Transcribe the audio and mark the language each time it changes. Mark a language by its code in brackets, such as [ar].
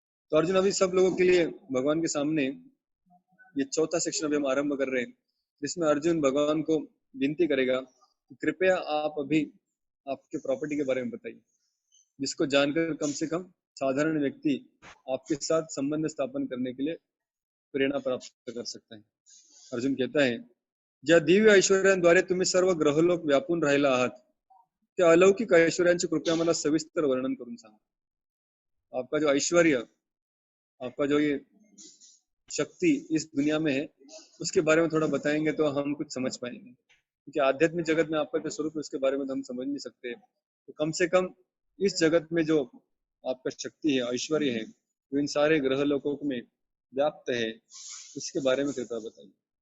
[hi] तो अर्जुन अभी सब लोगों के लिए भगवान के सामने ये चौथा सेक्शन अभी हम आरंभ कर रहे हैं, जिसमें अर्जुन भगवान को विनती करेगा कि कृपया आप अभी आपके प्रॉपर्टी के बारे में बताइए, जिसको जानकर कम से कम साधारण व्यक्ति आपके साथ संबंध स्थापन करने के लिए प्रेरणा प्राप्त कर सकता है। अर्जुन कहता है, [mr] ज्या दिव्य ऐश्वर्यांद्वारे तुम्ही सर्व ग्रहलोक व्यापून राहिला आहात, त्या अलौकिक ऐश्वर्यांची कृपया मला सविस्तर वर्णन करून सांगा। [hi] आपका जो ऐश्वर्य, आपका जो ये शक्ति इस दुनिया में है, उसके बारे में थोड़ा बताएंगे तो हम कुछ समझ पाएंगे, क्योंकि आध्यात्मिक जगत में आपका जो स्वरूप है उसके बारे में तो हम समझ नहीं सकते। तो कम से कम इस जगत में जो आपका शक्ति है, ऐश्वर्य है, जो इन सारे ग्रह लोकों में व्याप्त है, उसके बारे में कृपया बताइए।